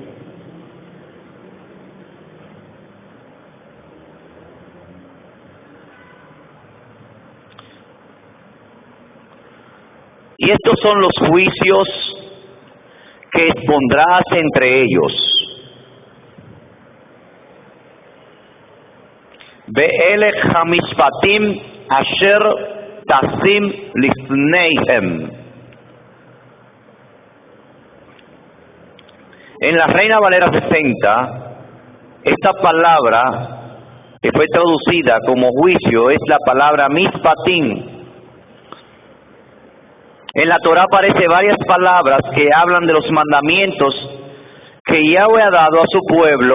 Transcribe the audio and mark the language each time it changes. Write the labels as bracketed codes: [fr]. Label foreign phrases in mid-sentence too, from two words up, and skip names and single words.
[es] Y estos son los juicios que expondrás entre ellos. [he] ואלה המשפטים אשר תשים לפניהם. [es] En la Reina Valera 60, esta palabra que fue traducida como juicio es la palabra Mishpatim. En la Torá aparece varias palabras que hablan de los mandamientos que Yahweh ha dado a su pueblo.